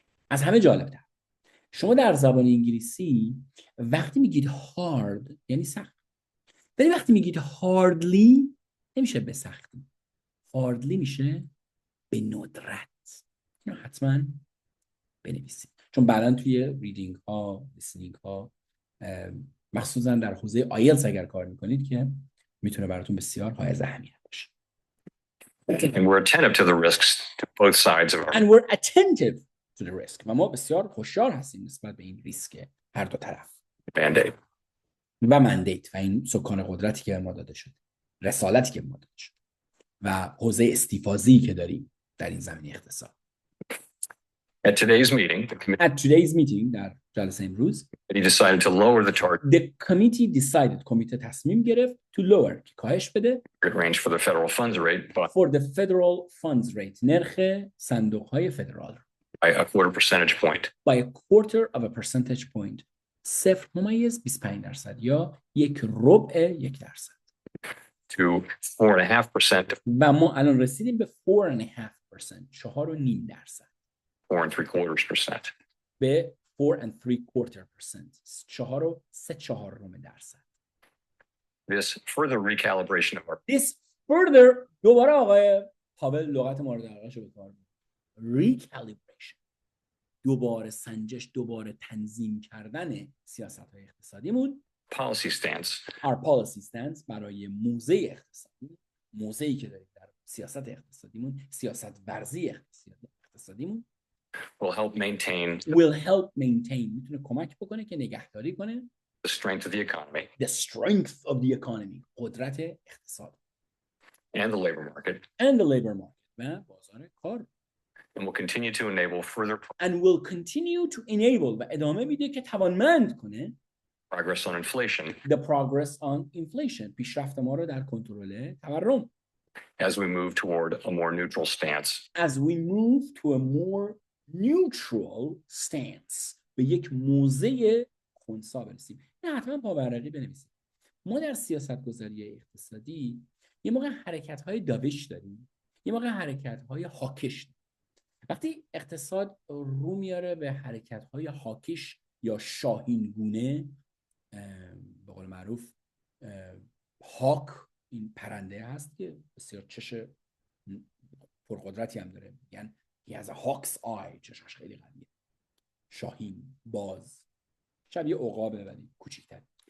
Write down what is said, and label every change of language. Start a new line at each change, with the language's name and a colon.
Persian: از همه جالب‌تر، شما در زبان انگلیسی وقتی میگید hard یعنی سخت، ولی وقتی میگید hardly نمیشه به سختی. hardly میشه به ندرت. اینو حتما بنویسید، چون بعداً توی ریدینگ ها، لیسنینگ ها، مخصوصا در حوزه آیلتس اگر کار میکنید که میتونه براتون بسیار حائز اهمیت باشه.
English: And we're attentive to the risks to both sides of our And we're attentive to the risk.
Persian: و ما بسیار هوشیار هستیم نسبت به این ریسک هر دو طرف.
English: mandate.
Persian: و مندیت و این سکان قدرتی که ما داده شده، رسالتی که ما داده شده و حوزه استیفازی که داریم در این زمینه اقتصاد.
English: At today's meeting, the At today's meeting
Persian: در جلسه امروز
English: committee decided to lower the target the committee decided،
Persian: کمیته تصمیم گرفت
English: to lower
Persian: که کاهش بده
English: range for the federal funds rate for the federal funds rate،
Persian: نرخ صندوق های فدرال
English: by a quarter percentage point. by a quarter of a percentage point، 0.25% یا 0.1%. To 4.5%,
Persian: و ما الان رسیدیم به 4.5%، 4.5%،
English: 4.75%.
Persian: به 4.75%، 4.75%.
English: This further recalibration of our This further،
Persian: دوباره آقای پاول لغت مورد علاقه‌شو به کار می‌بره. Recalibration، دوباره سنجش، دوباره تنظیم کردن سیاست‌های اقتصادیمون.
English: policy stance Our policy stance،
Persian: برای موضع اقتصادی، موضعی که داریم در سیاست اقتصادیمون، سیاست ورزی اقتصادیمون
English: will help maintain،
Persian: میتونه کمک بکنه که نگهداری کنه
English: the strength of the economy the strength of the economy،
Persian: قدرت اقتصاد
English: and the labor market, and the labor market،
Persian: و بازار کار.
English: and will continue to enable further and will continue to enable،
Persian: و ادامه میده که توانمند کنه
English: progress on inflation the progress on inflation،
Persian: پیشرفت ما رو در کنترل تورم.
English: as we move toward a more neutral stance. As we move to a more neutral stance،
Persian: به یک موضع خنثی برسیم. نه حتما پاورقی بنویسید. ما در سیاست‌گذاری اقتصادی یه موقع حرکت‌های داویش داریم، یه موقع حرکت‌های هاکش داریم. وقتی اقتصاد رو میاره به حرکت‌های هاکش یا شاهینگونه، به قول معروف هاک این پرنده هست که بسیار چش پرقدرتی هم داره، میگن
English: he has a hawk's eye،
Persian: چشاش خیلی قویه، شاهین باز، شبیه عقابه ولی کوچیک‌تر.